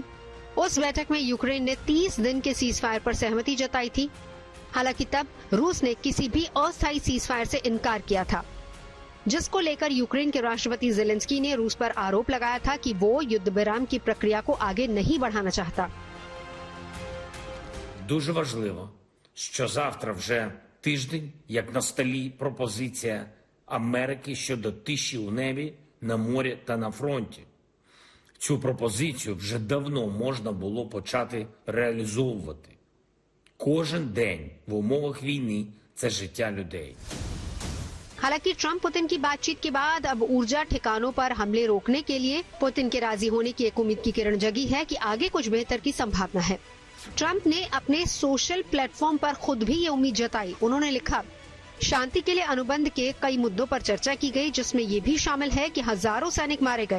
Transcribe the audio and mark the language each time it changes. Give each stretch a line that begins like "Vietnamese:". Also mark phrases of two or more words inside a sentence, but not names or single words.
Hindi: उस बैठक में यूक्रेन ने 30 दिन के सीज फायर पर सहमति जताई थी। हालांकि तब रूस ने किसी भी अस्थायी सीज फायर से इनकार किया था, जिसको लेकर यूक्रेन के राष्ट्रपति जेलेंस्की ने रूस पर आरोप लगाया था कि वो युद्ध विराम की प्रक्रिया को आगे नहीं बढ़ाना चाहता।
Ukrainian: Дуже важливо, що завтра вже тиждень, як на столі пропозиція Америки щодо тиші у небі, на морі та на фронті. Цю пропозицію вже давно можна було почати реалізовувати. Кожен день в умовах війни – це життя людей.
Hindi: हालांकि ट्रंप पुतिन की बातचीत के बाद अब ऊर्जा ठिकानों पर हमले रोकने के लिए पुतिन के राजी होने की एक उम्मीद की किरण जगी है कि आगे कुछ बेहतर की संभावना है। ट्रंप ने अपने
English: social platform
Hindi: पर खुद भी ये उम्मीद जताई। उन्होंने लिखा, शांति के लिए अनुबंध के कई मुद्दों पर चर्चा की गई, जिसमें ये भी शामिल है कि हजारों सैनिक मारे गए।